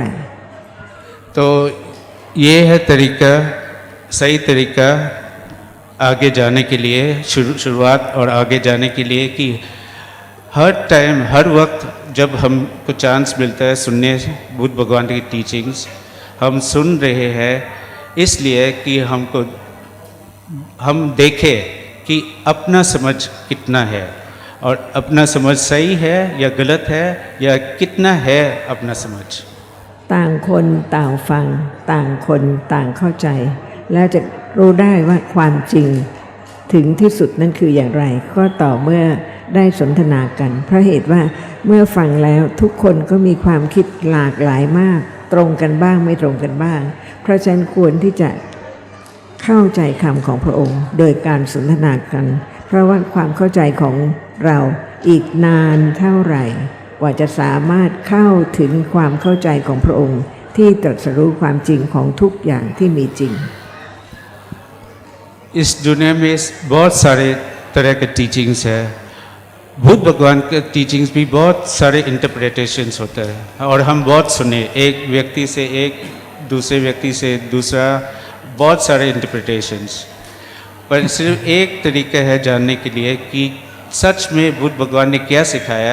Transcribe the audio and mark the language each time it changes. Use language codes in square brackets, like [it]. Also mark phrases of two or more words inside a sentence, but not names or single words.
[hi] तो ये है तरीका, सही तरीका आगे जाने के लिए, शुरुआत और आगे जाने के लिए कि हर टाइम, हर वक्त जब हमको चांस मिलता है सुनने बुद्ध भगवान की टीचिंग्स, हम सुन रहे हैं इसलिए कि हम देखें कि अपना समझ कितना है और अपना समझ सही है या गलत है, या कितना है अपना समझ। [th] ต่างคนต่างฟังต่างคนต่างเข้าใจ แล้วจะรู้ได้ว่าความจริงถึงที่สุดนั่นคืออย่างไรก็ต่อเมื่อได้ สนทนากันเพราะเหตุว่าเมื่อฟังแล้วทุกคนก็มีความคิดหลากหลายมากตรงกันบ้างไม่ตรงกันบ้างเพราะฉะนั้นควรที่จะเข้าใจคำของพระองค์โดยการสนทนากันเพราะว่าความเข้าใจของเราอีกนานเท่าไหร่กว่าจะสามารถเข้าถึงความเข้าใจของพระองค์ที่ตรัสรู้ความจริงของทุกอย่างที่มีจริง [hi] इस दुनिया में बहुत सारे तरह के टीचिंग्स है, बुद्ध भगवान के टीचिंग्स भी बहुत सारे इंटरप्रिटेशंस होता है और हम बहुत सुने, एक व्यक्ति से एक, दूसरे व्यक्ति से दूसरा, बहुत सारे इंटरप्रिटेशंस, पर सिर्फ एक तरीका है जानने के लिए कि सच में बुद्ध भगवान ने क्या सिखाया।